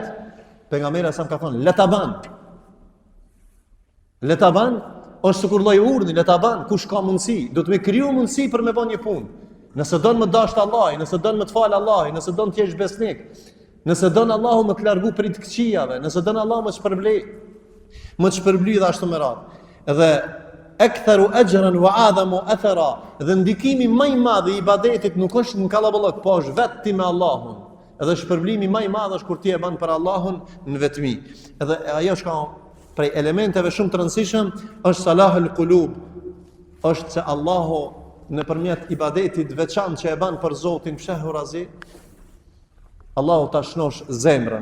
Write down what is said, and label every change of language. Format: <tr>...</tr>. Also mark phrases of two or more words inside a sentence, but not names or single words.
<sq>Pejgamberi sa ka thonë, le ta ban. Le ta ban, është sikur lloj urdhni, le ta ban, kush ka mundësi, do të më kriju mundësi për me bën një punë. Nëse don më dash Allahi, nëse don më të fal Allahi, nëse don të jesh besnik, nëse don Allahu më të largu prej të këqijave, nëse don Allahu më të shpërbly dhe ashtu me radhë.</sq> <ar>Edhe أكثر أجرا وأعظم أثرا,</ar> <sq>dhe ndikimi më i madh i ibadetit nuk është në kallaballok, po është vetë ti me Allahun. Edhe shpërblimi më i madh është kur ti e bën për Allahun në vetmi. Edhe ajo që ka prej elementeve shumë të rëndësishëm është</sq> <ar>صلاح القلوب,</ar> <sq>është se Allahu nëpërmjet ibadetit veçantë që e bën për Zotin fshehu razi, Allahu ta shnosh zemrën.</sq>